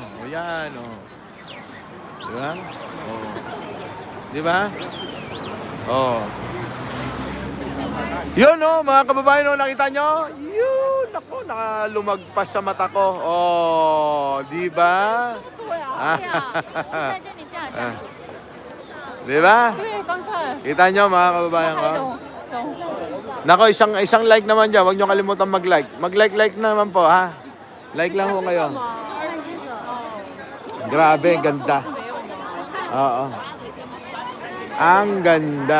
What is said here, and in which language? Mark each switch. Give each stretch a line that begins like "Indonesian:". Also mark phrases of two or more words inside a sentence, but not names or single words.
Filipino: O yan o. Diba? O. Diba? O. Yun o, mga kababayan o, nakita nyo? Yun, ako, nakalumagpas sa mata ko. O, diba?
Chinese: 对啊，对啊，我看见你这样讲，
Filipino: Diba?
Chinese: 对，刚才
Filipino: Kita nyo mga kababayan ko?
Chinese: 懂。
Filipino: Nako, isang like naman dyan. Huwag nyo kalimutan mag-like. Mag-like naman po, ha? Like lang ho kayo. Grabe, ganda. Oo. Ang ganda.